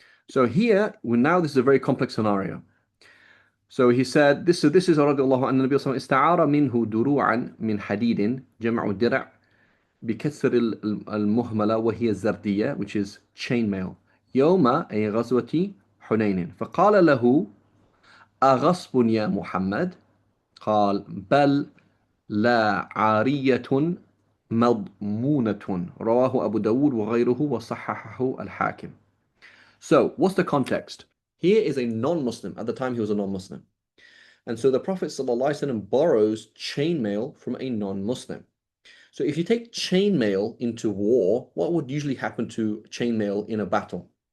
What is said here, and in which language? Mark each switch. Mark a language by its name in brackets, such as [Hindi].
[English] So here, now this is a very complex scenario. So he said, this is [Arabic] رضي الله عنه النبي صلى الله عليه وسلم استعار منه دروعا من حديد جمع درع بكسر المهملة وهي الزردية, [English] which is chainmail, [Arabic] يوم أي غزوة حنين. فقال له أغصب يا محمد؟ قال بل لا عارية مضمونة. رواه أبو داود وغيره وصححه الحاكم. [English] So, what's the context? Here is a non-Muslim. At the time, he was a non-Muslim. And so the Prophet ﷺ borrows chainmail from a non-Muslim. So if you take chainmail into war, what would usually happen to chainmail in a battle?